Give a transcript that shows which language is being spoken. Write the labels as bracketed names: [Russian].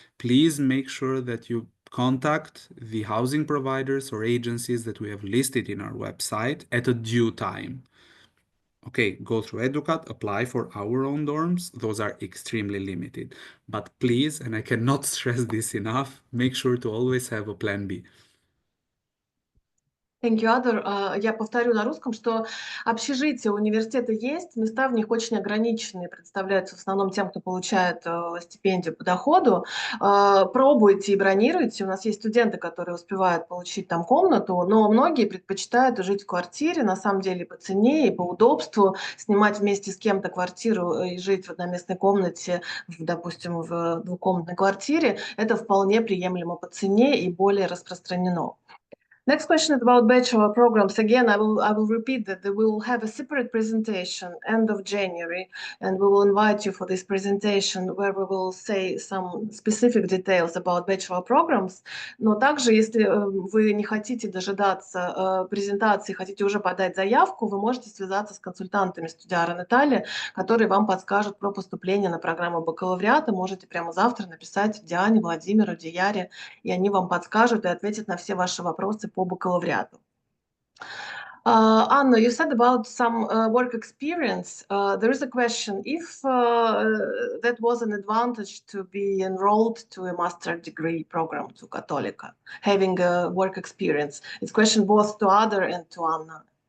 [English] Please make sure that you contact the housing providers or agencies that we have listed in our website at a due time. Okay, go through Educat, apply for our own dorms. Those are extremely limited. But please, and I cannot stress this enough, make sure to always have a plan B. Thank you, Ador. [Russian] Я повторю на русском, что общежития университета есть, места в них очень ограниченные, представляются в основном тем, кто получает стипендию по доходу. Пробуйте и бронируйте. У нас есть студенты, которые успевают получить там комнату, но многие предпочитают жить в квартире, на самом деле по цене и по удобству, снимать вместе с кем-то квартиру и жить в одноместной комнате, допустим, в двухкомнатной квартире. Это вполне приемлемо по цене и более распространено. [English] Next question is about bachelor programs. Again, I will repeat that we will have a separate presentation end of January, and we will invite you for this presentation where we will say some specific details about bachelor programs. [Russian] Но также, если вы не хотите дожидаться презентации, хотите уже подать заявку, вы можете связаться с консультантами Студиара Натальи, которые вам подскажут про поступление на программу бакалавриата. Можете прямо завтра написать Диане, Владимиру, Дияре, и они вам подскажут и ответят на все ваши вопросы по бакалавриату. [English] Anna, you said about some work experience. There is a question, if that was an advantage to be enrolled to a master degree program to Cattolica, having a work experience. It's a question both to Adar and to Anna.